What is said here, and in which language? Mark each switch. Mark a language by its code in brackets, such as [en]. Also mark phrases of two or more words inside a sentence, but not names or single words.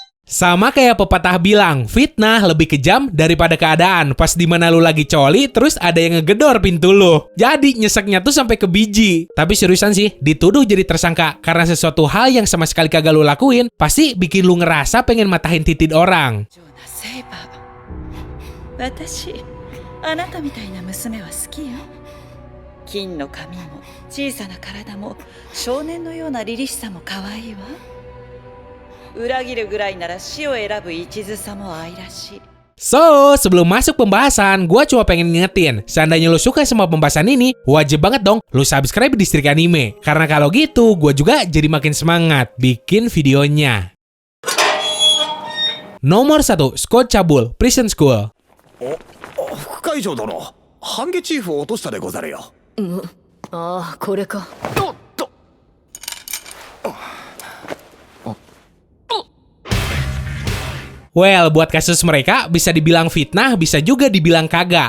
[id] Sama kayak pepatah bilang, fitnah lebih kejam daripada keadaan. Pas dimana lu lagi coli, terus ada yang ngegedor pintu lu. Jadi nyeseknya tuh sampai ke biji. Tapi seriusan sih, dituduh jadi tersangka karena sesuatu hal yang sama sekali kagak lu lakuin, pasti bikin lu ngerasa pengen matahin titik orang. [ja] 私、あなたみたいな娘は好きよ。金の髪も小さな体も少年のような凛々しさも可愛いわ。裏切るぐらいなら死を選ぶ一途さも愛らしい。 [id] So, sebelum masuk pembahasan, gua cuma pengen ngingetin, seandainya lu suka sama pembahasan ini, wajib banget dong lu subscribe di Distrik Anime. Karena kalau gitu, gua juga jadi makin semangat bikin videonya. Nomor 1, Scott Cabul, Prison School. [ja] 副会長殿、半夏チーフを落としたでござるよ。ああ、これか。 [id] Well, buat kasus mereka bisa dibilang fitnah, bisa juga dibilang kagak.